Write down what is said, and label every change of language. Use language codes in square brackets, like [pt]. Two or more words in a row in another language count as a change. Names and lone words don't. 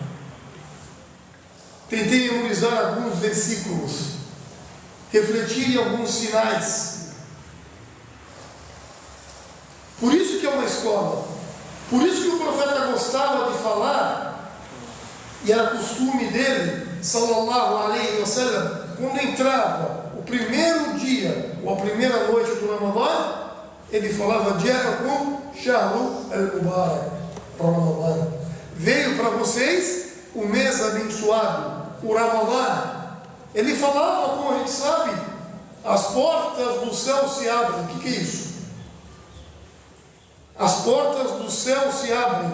[pt] Tentei memorizar alguns versículos, refletir em alguns sinais. Por isso que é uma escola. Por isso que o profeta gostava de falar, e era costume dele, [ar] sallallahu alaihi wa sallam, [pt] quando entrava o primeiro dia ou a primeira noite do Ramadã, ele falava: [ar] Ja'akum shahru al-mubarak, [pt] Ramadã. Veio para vocês o mês abençoado, o Ramadã. Ele falava, como a gente sabe, as portas do céu se abrem. O que é isso? As portas do céu se abrem.